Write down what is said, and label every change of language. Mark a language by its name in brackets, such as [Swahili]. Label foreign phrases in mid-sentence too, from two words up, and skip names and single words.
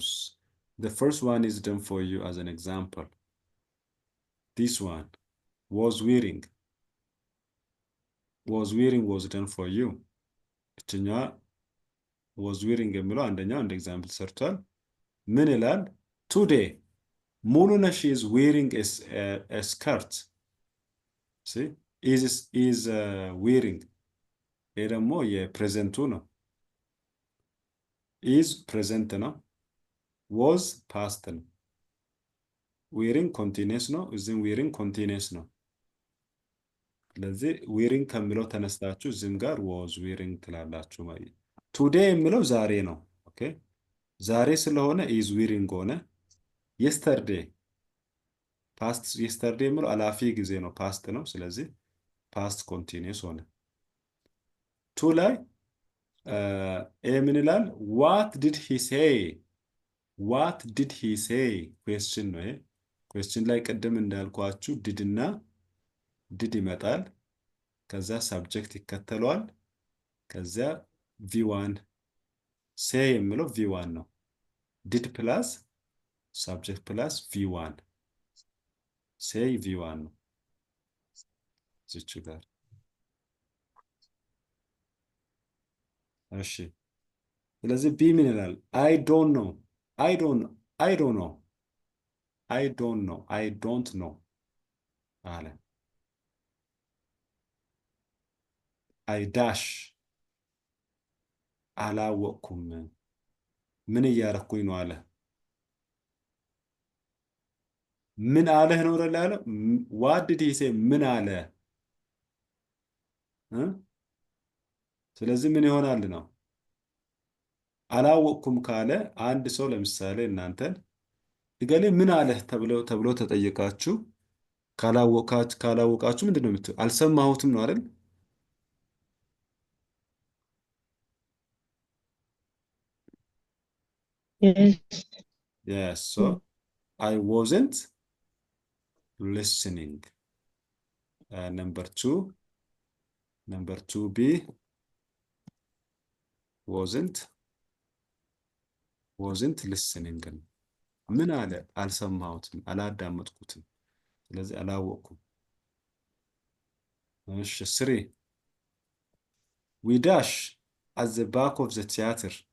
[English] The first one is done for you as an example. This one was wearing. Was wearing was done for you. [Amharic] እችኛዋ [English] was wearing [Amharic] የሚለው አንደኛው እንደ ኤግዛምፕል ሰርቷል። ምን ይላል? [English] Today ሙሉነሽ is wearing a skirt. See? is wearing [Amharic] ይሄ ደግሞ የፕሬዘንቱ ነው። [English] is present [Amharic] ነው። [English] was past [Amharic] ነው። [English] wearing continuous [Amharic] ነው። እዚህም [English] wearing continuous [Amharic] ነው። ስለዚህ wearing ከሚለው ተነስታችሁ እዚህም ጋር [English] was wearing [Amharic] ትላላችሁ ማለት። today የሚለው ዛሬ ነው። ኦኬ ዛሬ ስለሆነ [English] is wearing [Amharic] ሆነ። [English] yesterday past yesterday [Amharic] የሚለው አላፊ ጊዜ ነው፣ past ነው። ስለዚህ [English] past continuous [Amharic] ሆነ። ቱ ላይ ምን ይላል? [English] what did he say? what did he say? [Amharic] question ነው ይሄ። question ላይ ቅድም እንዳልኳችሁ did እና did ይመጣል። ከዛ subject ይከተለዋል። ከዛ [English] v1 say [Amharic] የሚለው v1 ነው። [English] did plus subject plus v1 say v1 [Amharic] ነው። እዚች ጋር እሺ። ስለዚህ ቢ ምን ይላል? [English] I don't know. I don't know. I don't know. I don't know. I don't know [Amharic] አለ። [English] I dash [Amharic] አላወቅኩም። ምን እያረኩኝ ነው አለ። ምን አለህ ነው ያለ። [English] what did he say? [Amharic] ምን አለ። ስለዚህ ምን ይሆናል ነው? አላወቅኩም ካለ አንድ ሰው ለምሳሌ እናንተን እገሌ ምን አለህ ተብሎ ተጠየቃችሁ፣ ካላወቃችሁ ምንድን ነው የምትለው? አልሰማሁትም ነው አይደል? [English] Yes. Yes, so I wasn't listening. Number 2B wasn't listening. [Amharic] ምን አለ? አልሰማሁትም፣ አላዳመጥኩትም። ስለዚህ አላወቅኩም። እሺ 3 [English] we dash at the back of the theater.